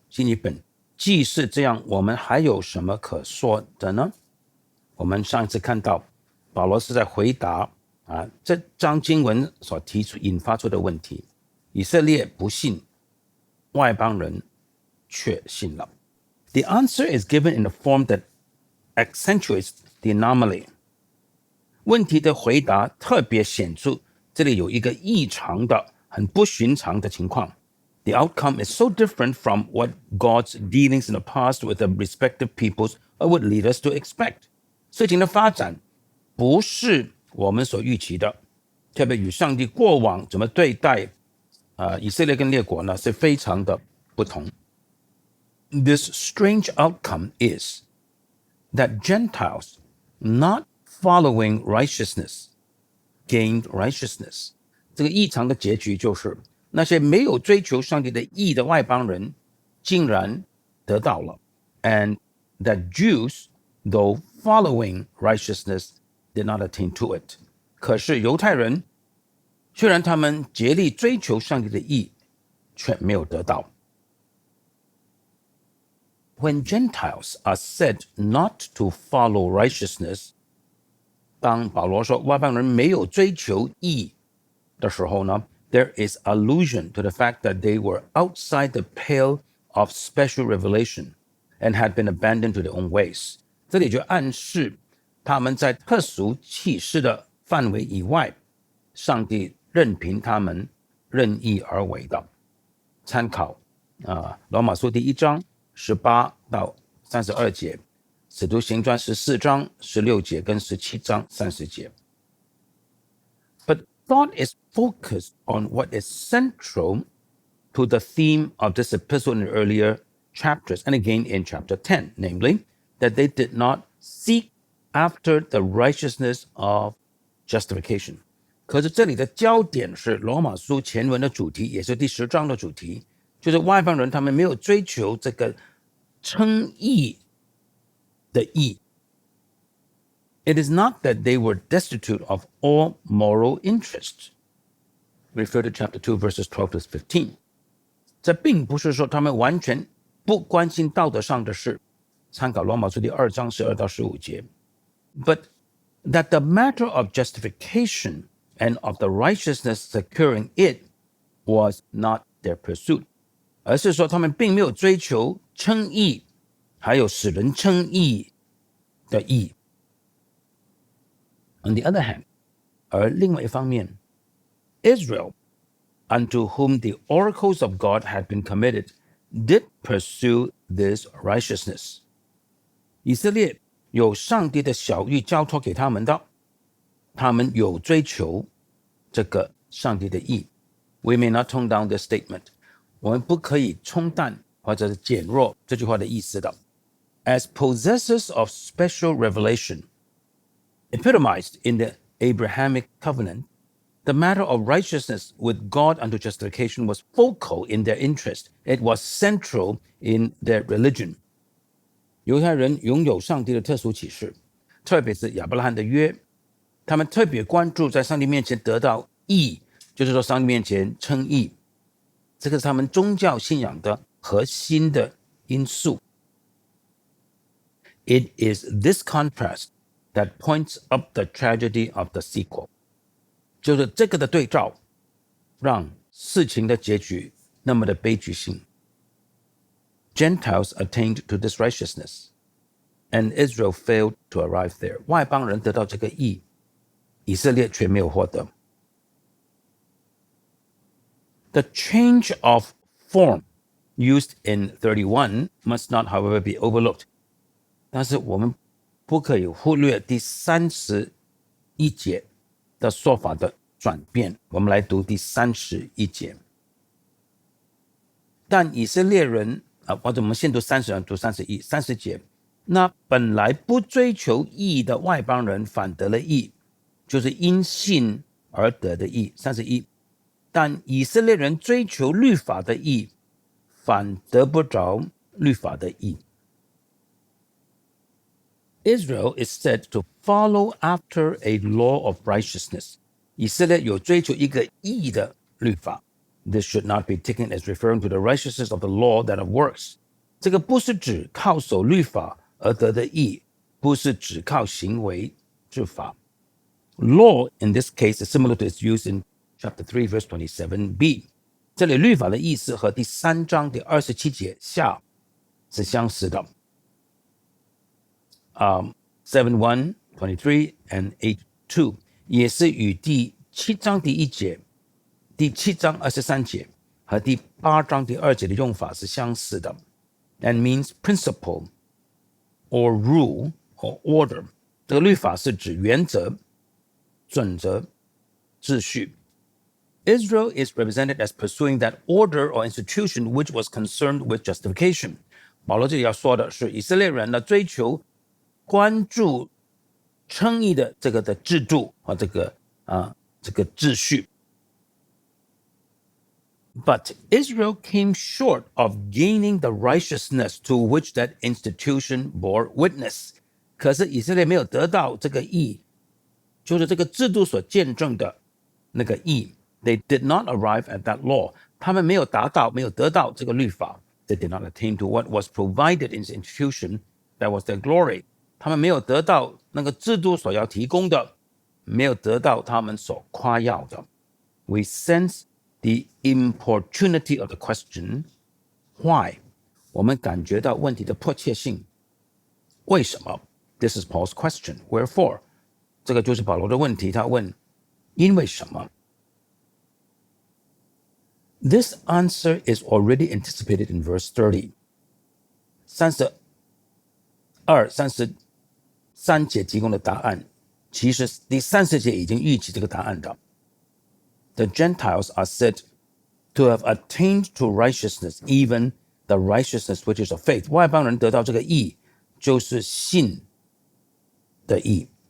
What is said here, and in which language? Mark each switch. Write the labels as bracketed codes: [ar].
[zh] 新译本，既是这样，我们还有什么可说的呢？我们上一次看到保罗是在回答这章经文所引发出的问题。以色列不信，外邦人却信了。 [en] The answer is given in a form that accentuates the anomaly. [zh] 问题的回答特别显著，这里有一个异常的、很不寻常的情况。 [en] The outcome is so different from what God's dealings in the past with the respective peoples would lead us to expect. [zh] 事情的发展不是我们所预期的，特别与上帝过往怎么对待以色列跟列国呢，是非常的不同。 [en] This strange outcome is that Gentiles not following righteousness gained righteousness. [zh] 这个异常的结局就是那些没有追求上帝的义的外邦人竟然得到了 [en] and that Jews, though following righteousness, did not attain to it. [zh] 可是犹太人虽然他们竭力追求上帝的义，却没有得到。 [en] When Gentiles are said not to follow righteousness, [zh] 当保罗说外邦人没有追求义的时候呢， [en] there is allusion to the fact that they were outside the pale of special revelation and had been abandoned to their own ways. [zh] 这里就暗示他们在特殊启示的范围以外，上帝任凭他们任意而为的。参考罗马书第1章18到32节，使徒行传14章16节跟17章30节。 [en] But thought is focused on what is central to the theme of this epistle in the earlier chapters and again in chapter 10, namely that they did not seek after the righteousness of justification. [zh] 可是这里的焦点是罗马书前文的主题，也是第10章的主题，就是外邦人他们没有追求这个称义的义。 [en] It is not that they were destitute of all moral interest. Refer to chapter 2 verses 12 to 15. [zh] 这并不是说他们完全不关心道德上的事，参考罗马书第2章12到15节。 [en] But that the matter of justification and of the righteousness securing it was not their pursuit. [zh] 而是说他们并没有追求称义，还有使人称义的义。 [en] On the other hand, [zh] 而另外一方面 [en] Israel, unto whom the oracles of God had been committed, did pursue this righteousness. [zh] 以色列有上帝的晓谕交托给他们的，他们有追求这个上帝的义。 [en] We may not tone down this statement. [zh] 我们不可以冲淡或者是减弱这句话的意思的。 [en] As possessors of special revelation, epitomized in the Abrahamic covenant, the matter of righteousness with God unto justification was focal in their interest. It was central in their religion. [zh] 犹太人拥有上帝的特殊启示，特别是亚伯拉罕的约，他们特别关注在上帝面前得到义，就是说上帝面前称义。这个是他们宗教信仰的核心的因素。 [en] It is this contrast that points up the tragedy of the sequel. [zh] 就是这个的对照，让事情的结局那么的悲剧性。 [en] Gentiles attained to this righteousness, and Israel failed to arrive there. [zh] 外邦人得到这个义，以色列却没有获得。 [en] The change of form used in 31 must not, however, be overlooked. [zh] 但是我们不可以忽略第31节的说法的转变。我们来读第31节。但以色列人或者我们先读30，读30节。那本来不追求义的外邦人反得了义，就是因信而得的义。 31。但以色列人追求律法的义，反得不着律法的义。 [en] Israel is said to follow after a law of righteousness. [zh] 以色列有追求一个义的律法。 [en] This should not be taken as referring to the righteousness of the law that of works. [zh] 这个不是指靠守律法而得的义，不是只靠行为治法。 [en] Law in this case is similar to its use in chapter 3 verse 27b. [zh] 这里律法的意思和第3章第27节下是相似的。 7:1, 23 and 8:2 也是与第7章第1节、第7章23节和第8章第2节的用法是相似的。 [en] And means principle or rule or order. [zh] 这个律法是指原则、准则、秩序。 [en] Israel is represented as pursuing that order or institution which was concerned with justification. [zh] 保罗这里要说的是以色列人的追求关注称义的这个的制度和这个秩序。 [en] But Israel came short of gaining the righteousness to which that institution bore witness. [zh] 可是以色列没有得到这个义，就是这个制度所见证的那个义。 [en] They did not arrive at that law. [zh] 他们没有得到这个律法。 [en] They did not attain to what was provided in the institution that was their glory. [zh] 他们没有得到那个制度所要提供的，没有得到他们所夸耀的。 [en] We sense the importunity of the question, why? [zh] 我们感觉到问题的迫切性。为什么？ [en] This is Paul's question. Wherefore? [zh] 这个就是保罗的问题，他问因为什么？ [en] This answer is already anticipated in verse 30. [zh] 33节提供的答案，其实第30节已经预期这个答案的。 [en] The Gentiles are said to have attained to righteousness, even the righteousness which is of faith. [zh] 外邦人得到这个义，就是信的义。